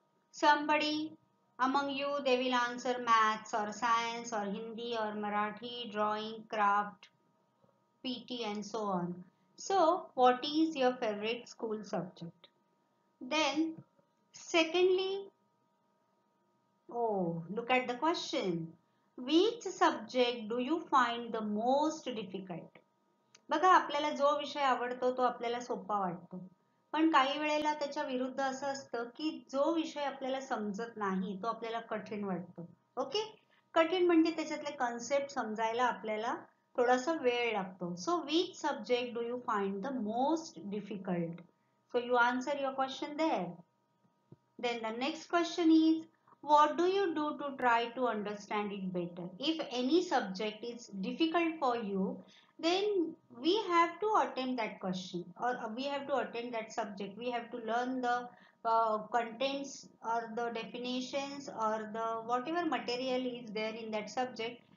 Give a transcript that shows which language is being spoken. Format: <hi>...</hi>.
<en>Somebody among you, they will answer maths or science or Hindi or Marathi, drawing, craft, PT and so on. So what is your favorite school subject? Then secondly, oh, look at the question. Which subject do you find the most difficult?</en> <mr>बघा, आपल्याला जो विषय आवडतो तो आपल्याला सोपा वाटतो, पण काही वेळेला त्याच्या विरुद्ध असं असतं की जो विषय आपल्याला समजत नाही तो आपल्याला कठीण वाटतो. ओके, कठीण म्हणजे त्याच्यातले कन्सेप्ट समजायला आपल्याला थोडासा वेळ लागतो.</mr> <en>So which subject do you find the most difficult? So you answer your question there. Then the next question is, what do you do to try to understand it better? If any subject is difficult for you, then we have to attempt that question, or we have to attempt that subject. We have to learn the contents or the definitions or the whatever material is there in that subject.</en>